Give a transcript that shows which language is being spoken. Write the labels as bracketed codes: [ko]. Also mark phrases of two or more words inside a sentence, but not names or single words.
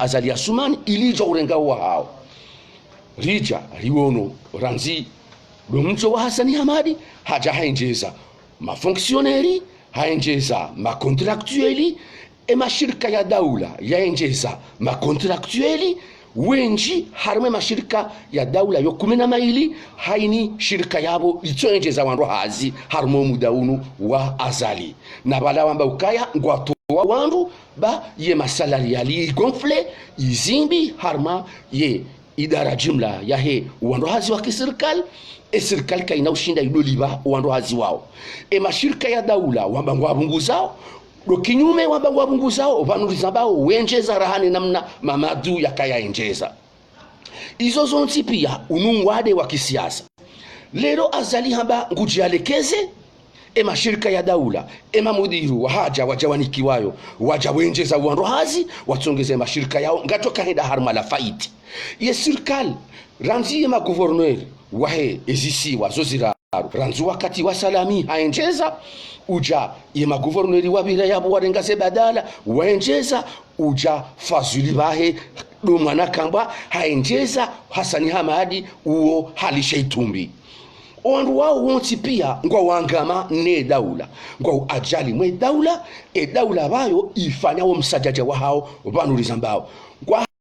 [zdj] Azali Assoumani ilijo urengao wa hao rija riwono ranzi lumcho wa Hasani Hamadi haja hainjeza mafonctionnaire hainjeza makontraktueli mashirika ya daula yainjeza makontraktueli wenji harme mashirika ya daula yo 12 haini shirika yabo itoenjeza wandu hazi harmo mudaunu wa azali na bala wamba ukaya ngwato wandu ba ye masalari yali gonfle izimbi harma ye idara jumla ya he wandu hazi wa kiserikali serikali kaina ushinda idoliba wandu hazi wao mashirika ya daula wamba ngwabunguzao do kinyume wamba ngwabunguzao vanuriza bao wenjeza rahani namna mamadu yakaya enjeza izo zonti pia unungwade wa kisiasa lero Azali hamba ngujialekeze mashirika ya daula mamudiru wa haja wajawanikiwayo wajawenjeza wandu hazi watongeze mashirika yao ngatoka henda harma la faiti ye serikali ranzi ma gouverneur wahe ezisi wazozira ranzu wakati wa salami haenjeza uja ye ma gouverneur wabira yabo warengase badala waenjeza uja fazuli bahe dumwana kamba haenjeza Hasani Hamadi uo halishaitumbi wandu wao wonti pia ngwa wangama ne daula ngwa ajali mwe daula daula bayo ifanya wo msajaja wa hao vanuriza mbao ngwa